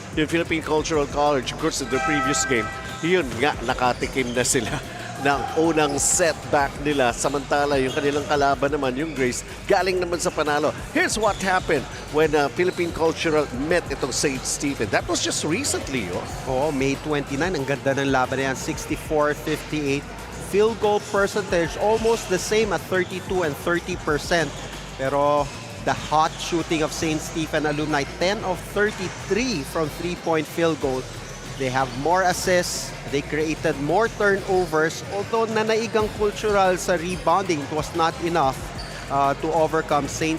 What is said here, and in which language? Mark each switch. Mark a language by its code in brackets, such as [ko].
[tl] Yung Philippine Cultural College, of course, [en] in the previous game, [tl] yun nga, nakatikim na sila ng unang setback nila. Samantala, yung kanilang kalaban naman, yung Grace, galing naman sa panalo. [en] Here's what happened when Philippine Cultural met [tl] itong [en] St. Stephen. That was just recently, oh. [tl] Oo, May 29. Ang ganda ng laban na yan, 64-58. [en] Field goal percentage, almost the same at 32 and 30%. Pero the hot shooting of St. Stephen alumni, 10 of 33 from three-point field goal. They have more assists. They created more turnovers. Although [tl] nanaigang [en] Cultural sa rebounding, it was not enough to overcome St.